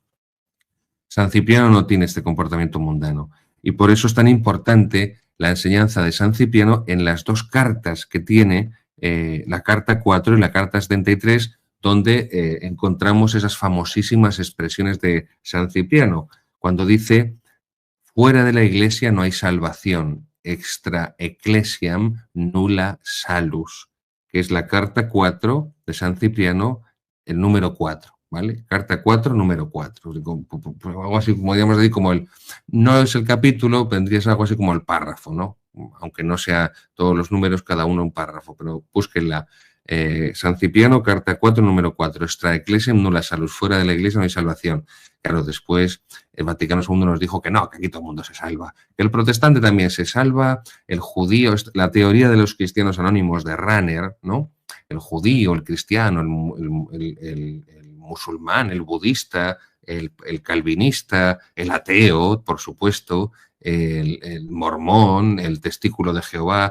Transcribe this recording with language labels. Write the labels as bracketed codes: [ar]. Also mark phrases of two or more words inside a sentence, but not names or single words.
[es] San Cipriano no tiene este comportamiento mundano y por eso es tan importante la enseñanza de San Cipriano en las dos cartas que tiene, la carta 4 y la carta 73, donde encontramos esas famosísimas expresiones de San Cipriano, cuando dice: fuera de la Iglesia no hay salvación, [la] extra ecclesiam nulla salus, [es] que es la carta 4 de San Cipriano, el número 4, ¿vale? Carta 4, número 4. Algo así, como digamos decir, como el, no es el capítulo, vendría a ser algo así como el párrafo, ¿no? Aunque no sea todos los números, cada uno un párrafo, pero búsquenla. San Cipriano, carta 4, número 4, [la] extra ecclesiam nulla salus, [es] fuera de la Iglesia no hay salvación. Claro, después el Vaticano II nos dijo que no, que aquí todo el mundo se salva. Que el protestante también se salva, el judío, la teoría de los cristianos anónimos de Ranner, ¿no? El judío, el cristiano, el musulmán, el budista, el calvinista, el ateo, por supuesto, el mormón, el testículo de Jehová.